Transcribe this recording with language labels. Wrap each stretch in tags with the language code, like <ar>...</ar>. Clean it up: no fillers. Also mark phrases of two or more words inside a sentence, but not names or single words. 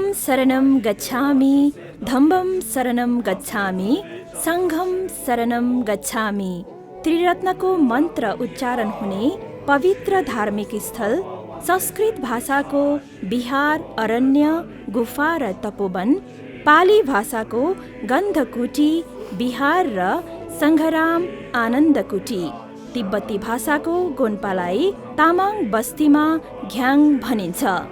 <pi>शरणं गच्छामि, धम्मं शरणं गच्छामि, सङ्घं शरणं गच्छामि।</pi> <ne>त्रिरत्नको मन्त्र उच्चारण हुने पवित्र धार्मिक स्थल, संस्कृत भाषाको विहार, अरण्य, गुफा र तपोवन, पाली भाषाको गन्धकुटी विहार र सङ्घराम आनन्दकुटी, तिब्बती भाषाको गोन्पालाई तामाङ बस्तीमा घ्याङ भनिन्छ।</ne>